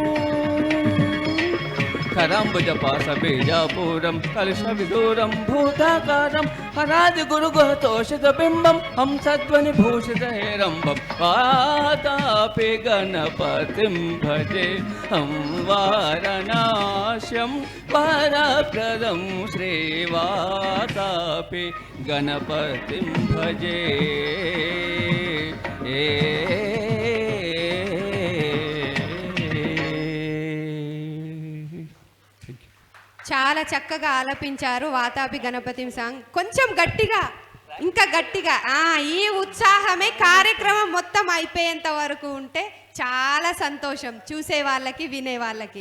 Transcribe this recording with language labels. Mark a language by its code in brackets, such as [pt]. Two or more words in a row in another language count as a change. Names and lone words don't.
[sa] करम्बुजपाशबीजापूरं कलशविदूरं भूताकारं हरादिगुरुगुहतोषितबिम्बं हंसध्वनिभूषितहेरम्बं वातापि गणपतिं भजे वारणास्यं वरप्रदं श्रीवातापि गणपतिं भजे. [te] చాలా చక్కగా ఆలపించారు వాతాపి గణపతి సాంగ్. కొంచెం గట్టిగా, ఇంకా గట్టిగా. ఈ ఉత్సాహమే కార్యక్రమం మొత్తం అయిపోయేంత వరకు ఉంటే చాలా సంతోషం చూసే వాళ్ళకి, వినే వాళ్ళకి.